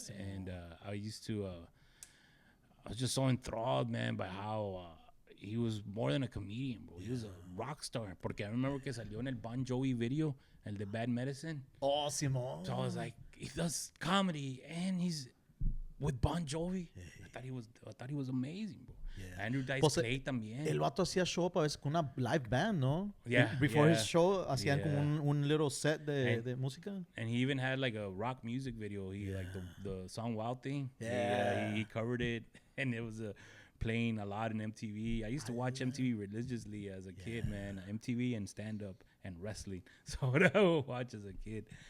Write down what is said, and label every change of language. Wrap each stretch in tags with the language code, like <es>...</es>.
<en>And I used to, I was just so enthralled, man, by how he was more than a comedian, bro. He was a rock star.</en> <es>Porque</es> <en>I remember</en> <es>que salió en el Bon Jovi video, el de Bad Medicine. Oh, Simón.</es> <en>So I was like, he does comedy and he's with Bon Jovi. I thought he was amazing, bro. Yeah. Andrew Dice</en> <es>Pues, Clay también. El vato hacía show a veces con una live band, ¿no?</es> <en>Yeah, Before yeah. his show,</en> <es>hacían</es> <en>Yeah.</en> <es>como un</es> <en>little set</en> <es>de</es> <en>And-</en> <es>música.</es> <en>And he even had like a rock music video. He like the song Wild Thing. Yeah. He covered it, and it was playing a lot in MTV. I used to watch MTV religiously as a kid, man. MTV and stand up and wrestling. So what I would watch as a kid.</en>